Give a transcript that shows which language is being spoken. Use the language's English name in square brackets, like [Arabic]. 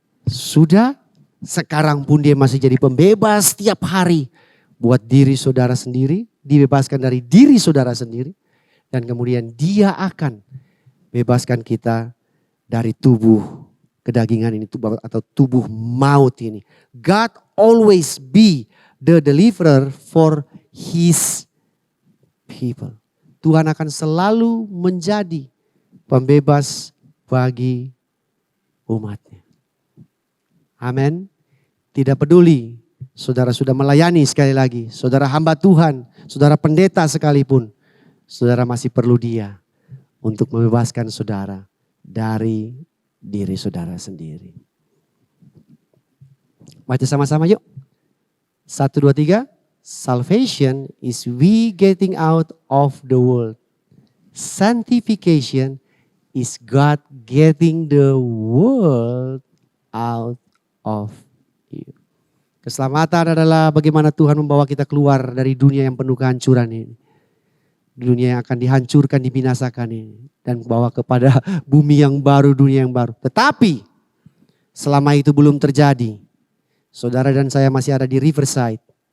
[Indonesian] Sudah, sekarang pun dia masih jadi pembebas setiap hari. Buat diri saudara sendiri, dibebaskan dari diri saudara sendiri. Dan kemudian dia akan bebaskan kita dari tubuh kedagingan ini atau tubuh maut ini. [English] God always be the deliverer for his people. [Indonesian] Tuhan akan selalu menjadi pembebas bagi umatnya. Amin. Tidak peduli saudara sudah melayani, sekali lagi, saudara hamba Tuhan, saudara pendeta sekalipun, saudara masih perlu dia untuk membebaskan saudara dari diri saudara sendiri. Baca sama-sama yuk. 1, 2, 3. [English] Salvation is we getting out of the world. Sanctification is God getting the world out of you. [Indonesian] Keselamatan adalah bagaimana Tuhan membawa kita keluar dari dunia yang penuh kehancuran ini. Dunia yang akan dihancurkan, dibinasakan ini. Dan bawa kepada bumi yang baru, dunia yang baru. Tetapi selama itu belum terjadi, saudara dan saya masih ada di Riverside.